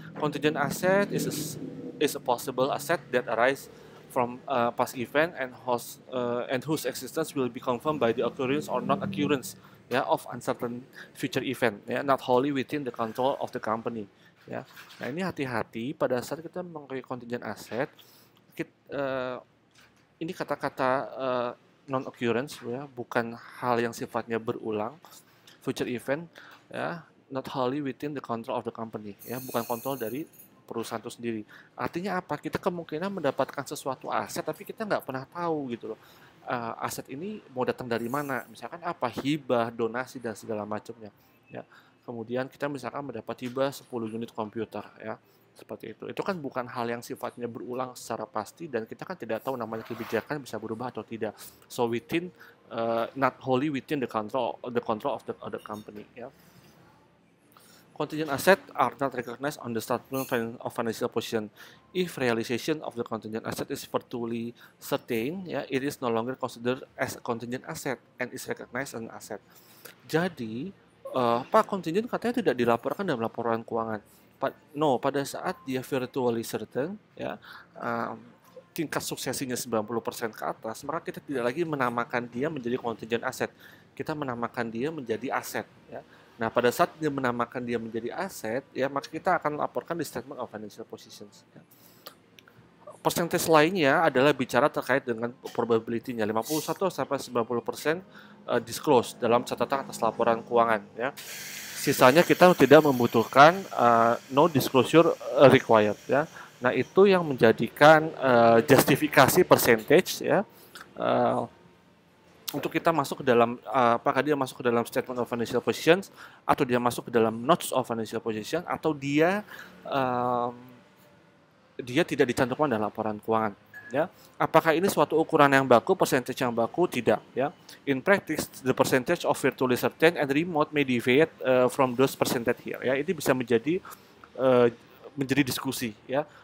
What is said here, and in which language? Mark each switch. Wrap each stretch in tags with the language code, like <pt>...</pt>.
<en>Contingent asset is a possible asset that arise from past event and whose existence will be confirmed by the occurrence or not occurrence, ya, of uncertain future event, ya, not wholly within the control of the company, ya.</en> <id>Nah, ini hati-hati pada saat kita memakai contingent asset. Ini kata-kata non occurrence, ya, bukan hal yang sifatnya berulang.</id> <en>Future event, ya, not wholly within the control of the company, ya,</en> <id>bukan kontrol dari perusahaan itu sendiri. Artinya apa? Kita kemungkinan mendapatkan sesuatu aset tapi kita nggak pernah tahu gitu loh. Aset ini mau datang dari mana? Misalkan apa? Hibah, donasi dan segala macamnya, ya. Kemudian kita misalkan mendapat hibah 10 unit komputer, ya. Seperti itu. Itu kan bukan hal yang sifatnya berulang secara pasti dan kita kan tidak tahu namanya kebijakan bisa berubah atau tidak.</id> <en>So not wholly within the control of the company, ya. Contingent asset are not recognized on the statement of financial position. If realization of the contingent asset is virtually certain, ya, it is no longer considered as a contingent asset and is recognized as an asset.</en> <id>Jadi, Pak, contingent katanya tidak dilaporkan dalam laporan keuangan. Pada saat dia virtually certain, ya, tingkat suksesinya 90% ke atas, maka kita tidak lagi menamakan dia menjadi contingent asset. Kita menamakan dia menjadi aset, ya. Nah, pada saat dia menamakan dia menjadi aset, ya, maka kita akan laporkan di statement of financial positions, ya. Persentage lainnya adalah bicara terkait dengan probability-nya, 51-90% disclose dalam catatan atas laporan keuangan, ya. Sisanya kita tidak membutuhkan</id> <en>no disclosure required,</en> <id>ya. Nah, itu yang menjadikan justifikasi percentage, ya, untuk kita masuk ke dalam apakah dia masuk ke dalam statement of financial positions atau dia masuk ke dalam notes of financial position atau dia tidak dicantumkan dalam laporan keuangan, ya. Apakah ini suatu ukuran yang baku, percentage yang baku? Tidak, ya.</id> <en>In practice, the percentage of virtually certain and remote may deviate from those percentage here, ya.</en> <id>Ini bisa menjadi diskusi, ya.</id>